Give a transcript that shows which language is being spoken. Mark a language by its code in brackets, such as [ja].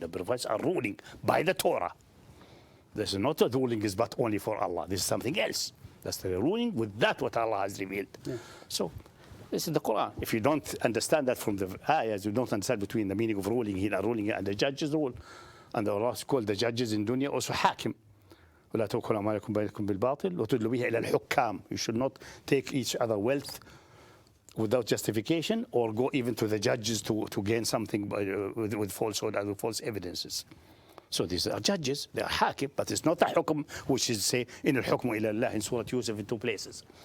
[en] The prophets are ruling by the Torah. This is not a ruling is but only for Allah. This is something else. That's the ruling with that what Allah has revealed. So this is the Quran. If you don't understand that from the ayahs, you don't understand between the meaning of ruling here, ruling and the judges rule. And Allah called the judges in dunya also حاكم. [ar] ولا تأكلوا أموالكم بينكم بالباطل وتدلوا بها إلى الحكام. [en] You should not take each other wealth without justification, or go even to the judges to gain something with falsehood and with false evidences. So these are judges, they are hakim, but it's not a hukm, which is say in al-hukmu ila Allah in Surah Yusuf in 2 places.